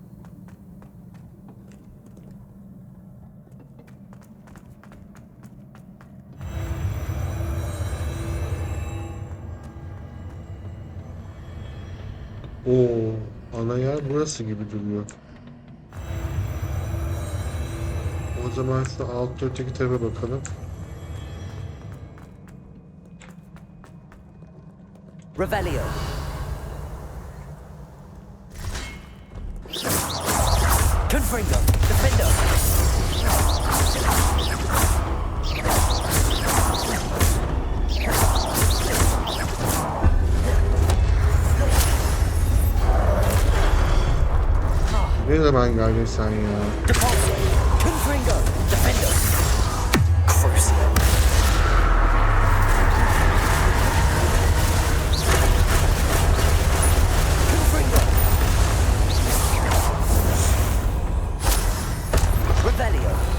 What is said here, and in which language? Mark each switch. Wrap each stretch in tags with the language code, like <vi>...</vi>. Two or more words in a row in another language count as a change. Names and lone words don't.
<tr>Oo, ana yer burası gibi duruyor. O zaman şu alt öteki tarafa bakalım. Revelio! Confringo, Defender. Ne zaman geldin sen ya? Depulso, Confringo, Defender. Crucio. Confringo. Revelio.</tr>